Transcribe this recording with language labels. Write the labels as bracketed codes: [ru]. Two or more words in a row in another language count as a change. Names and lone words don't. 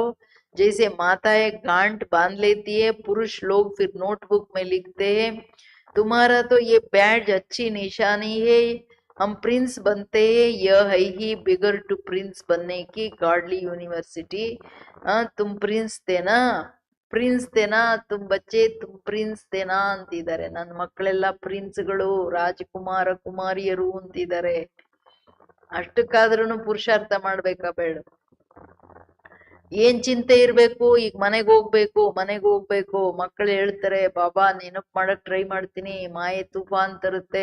[hi] जैसे माताएं गांठ बांध लेती है, पुरुष लोग फिर नोटबुक में लिखते हैं, तुम्हारा तो ये बैज अच्छी निशानी है, हम प्रिंस बनते हैं. यह है ही [en] beggar to prince [hi] बनने की [en] godly university. [hi] तुम प्रिंस थे ना तुम बच्चे, तुम प्रिंस थे ना ಅಂತಿದ್ದಾರೆ. [kn] ನನ್ನ ಮಕ್ಕಳೆಲ್ಲ ಪ್ರಿನ್ಸ್ಗಳು, ರಾಜಕುಮಾರ ಕುಮಾರಿಯರು ಅಂತಿದ್ದಾರೆ. ಅಷ್ಟಕ್ಕಾದ್ರೂ ಪುರುಷಾರ್ಥ ಮಾಡ್ಬೇಕಾ ಬೇಡ? ಏನ್ ಚಿಂತೆ ಇರ್ಬೇಕು? ಈಗ ಮನೆಗೆ ಹೋಗ್ಬೇಕು. ಮಕ್ಕಳು ಹೇಳ್ತಾರೆ, ಬಾಬಾ ನೆನಪು ಮಾಡಕ್ ಟ್ರೈ ಮಾಡ್ತೀನಿ, ಮಾಯೆ ತುಫಾನ್ ತರುತ್ತೆ.